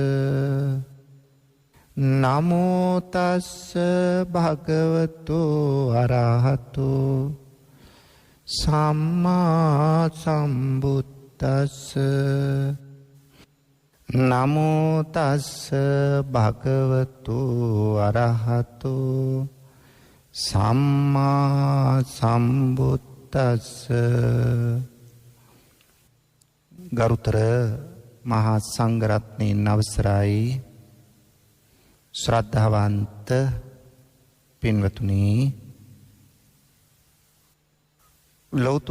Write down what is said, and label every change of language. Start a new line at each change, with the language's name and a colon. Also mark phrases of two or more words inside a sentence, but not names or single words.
Pali: නමෝ තස්ස භගවතු අරහතෝ සම්මා සම්බුද්දස්ස නමෝ තස්ස භගවතු අරහතෝ සම්මා සම්බුද්දස්ස.
Sinhala: ගරුතර මහා සංඝරත්නයන් අවසරයි, ශ්‍රද්ධාවන්ත පින්වතුනි, ලෞතර